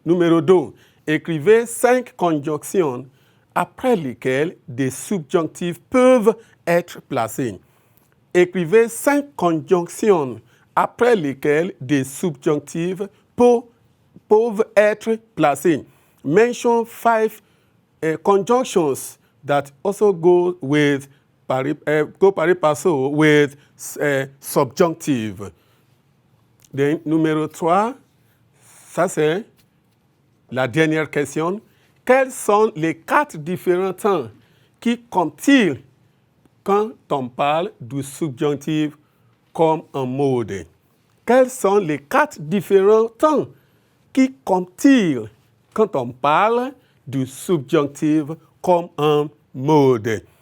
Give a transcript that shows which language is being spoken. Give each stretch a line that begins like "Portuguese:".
French: Numéro 2, écrivez 5 conjonctions après lesquelles des subjonctifs peuvent être placés. Écrivez 5 conjonctions après lesquelles des subjonctifs peuvent être placés.
English: Mention 5 conjunctions that also go pari passu with subjunctive.
French: Then, numéro 3, ça c'est la dernière question. Quels sont les 4 différents temps qui comptent-ils quand on parle du subjonctif comme un mode? Quels sont les 4 différents temps qui comptent-ils quand on parle du subjonctif comme un mode?